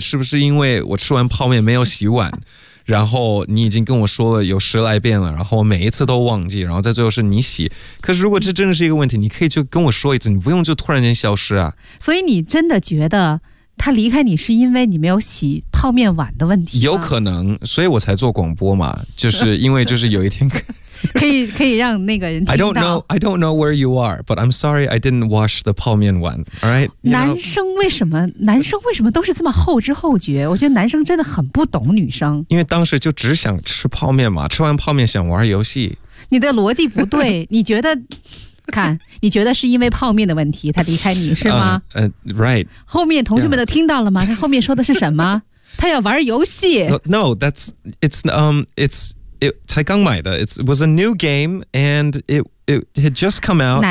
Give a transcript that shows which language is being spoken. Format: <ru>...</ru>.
<zh>是不是因为我吃完泡面没有洗碗，然后你已经跟我说了有十来遍了，然后每一次都忘记，然后在最后是你洗。可是如果这真的是一个问题，你可以就跟我说一次，你不用就突然间消失啊。所以你真的觉得他离开你是因为你没有洗泡面碗的问题有可能所以我才做广播嘛就是因为就是有一天可以让那个人听到</zh> <en>I don't know where you are but I'm sorry I didn't wash the 泡面碗 all right?</en> <zh>男生为什么都是这么后知后觉我觉得男生真的很不懂女生因为当时就只想吃泡面嘛吃完泡面想玩游戏你的逻辑不对你觉得看你觉得是因为泡面的问题他离开你是吗</zh> <en>right</en> <zh>后面同学们都听到了吗、yeah. 他后面说的是什么他要玩游戏</zh> <en>No that's it's 才刚买的 it was a new game and it had just come out</en>